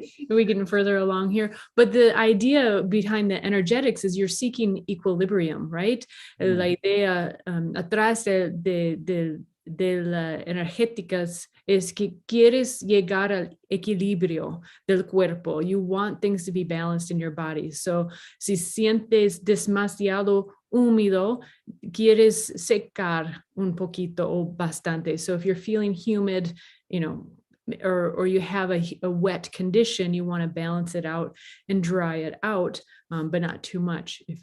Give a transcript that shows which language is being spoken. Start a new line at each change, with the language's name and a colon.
English: We're getting further along here. But the idea behind the energetics is you're seeking equilibrium, right?
Spanish: La idea atrás de las energéticas es que quieres llegar al equilibrio del cuerpo.
English: You want things to be balanced in your body.
Spanish: So, si sientes demasiado húmedo, quieres secar un poquito o bastante.
English: So if you're feeling humid, or you have a wet condition, you want to balance it out and dry it out, but not too much.